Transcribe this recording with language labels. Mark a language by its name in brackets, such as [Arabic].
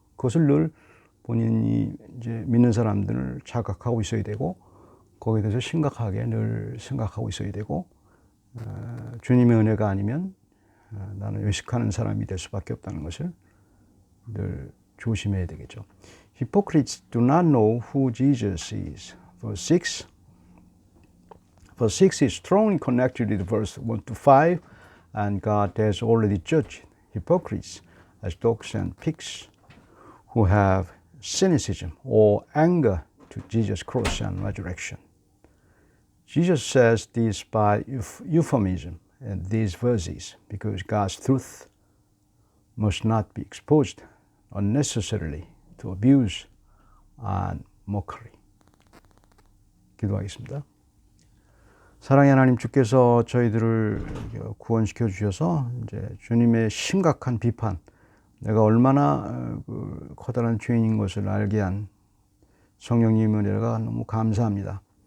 [Korean] 그것을 늘 본인이 이제 믿는 사람들을 자각하고 있어야 되고 거기에 대해서 심각하게 늘 생각하고 있어야 되고 주님의 은혜가 아니면 나는 외식하는 사람이 될 수밖에 없다는 것을 늘 조심해야 되겠죠. [English] Hypocrites do not know who Jesus is. Verse 6 is strongly connected with verse 1 to 5, and God has already judged hypocrites as dogs and pigs who have cynicism or anger to Jesus' cross and resurrection. Jesus says this by euphemism in these verses because God's truth must not be exposed unnecessarily to abuse and mockery. [Korean] 기도하겠습니다. 사랑의 하나님, 주께서 저희들을 구원시켜 주셔서 이제 주님의 심각한 비판, 내가 얼마나 커다란 죄인인 것을 알게 한 성령님의 은혜가 너무 감사합니다.